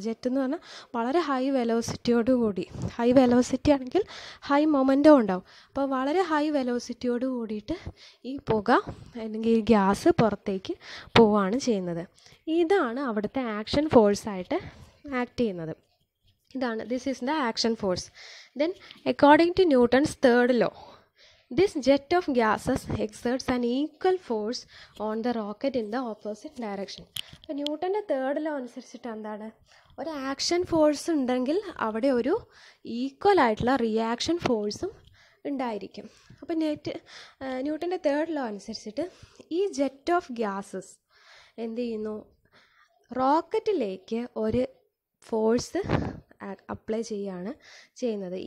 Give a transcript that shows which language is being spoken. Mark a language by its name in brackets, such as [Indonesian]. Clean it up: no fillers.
[Malayalam] Jet എന്ന് പറഞ്ഞാൽ വളരെ ഹൈ വെലോസിറ്റിയോടുകൂടി, ഹൈ വെലോസിറ്റി ആണെങ്കിൽ ഹൈ മൊമെൻറ്റം ഉണ്ടാവും. അപ്പോൾ വളരെ ഹൈ വെലോസിറ്റിയോട് കൂടിയിട്ട് ഈ പുക അല്ലെങ്കിൽ ഈ ഗ്യാസ് പുറത്തേക്ക് പോവുകയാണ് ചെയ്യുന്നത്. ഇതാണ് അവിടുത്തെ ആക്ഷൻ ഫോഴ്സായിട്ട് ആക്ട് ചെയ്യുന്നത്. [English] ഇതാണ്, this is the action force. Then according to Newton's third law, this jet of gases exerts an equal force on the rocket in the opposite direction. [Malayalam] അപ്പോൾ ന്യൂട്ടൻ്റെ തേർഡ് ലോ അനുസരിച്ചിട്ട് എന്താണ്, ഒരു ആക്ഷൻ ഫോഴ്സ് ഉണ്ടെങ്കിൽ അവിടെ ഒരു equal ആയിട്ടുള്ള reaction ഫോഴ്സും ഉണ്ടായിരിക്കും. അപ്പോൾ ന്യൂട്ടൻ്റെ തേർഡ് ലോ അനുസരിച്ചിട്ട് ഈ ജെറ്റ് ഓഫ് ഗ്യാസസ് എന്ത് ചെയ്യുന്നു, റോക്കറ്റിലേക്ക് ഒരു ഫോഴ്സ് അപ്ലൈ ചെയ്യുകയാണ് ചെയ്യുന്നത്.